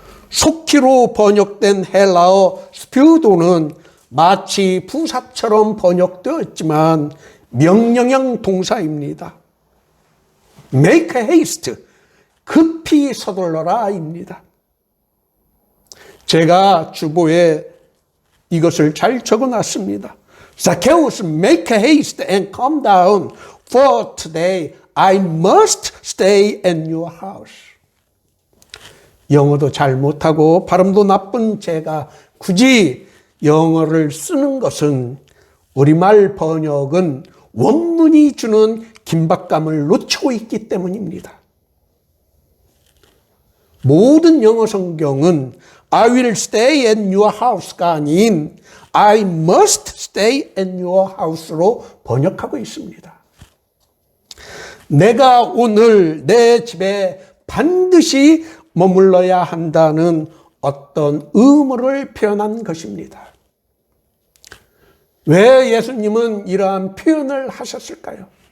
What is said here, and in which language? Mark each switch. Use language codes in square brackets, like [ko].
[ko] 속히로 번역된 헬라어 스피우도는 마치 부사처럼 번역되었지만 명령형 동사입니다. [en] Make haste, [ko] 급히 서둘러라입니다. 제가 주보에 이것을 잘 적어놨습니다. [en] Zacchaeus, make haste and come down, for today I must stay in your house. [ko] 영어도 잘 못하고 발음도 나쁜 제가 굳이 영어를 쓰는 것은 우리말 번역은 원문이 주는 긴박감을 놓치고 있기 때문입니다. 모든 영어 성경은 [en] I will stay in your house [ko] 가 아닌 [en] I must stay in your house [ko] 로 번역하고 있습니다. 내가 오늘 내 집에 반드시 머물러야 한다는 어떤 의무를 표현한 것입니다. 왜 예수님은 이러한 표현을 하셨을까요?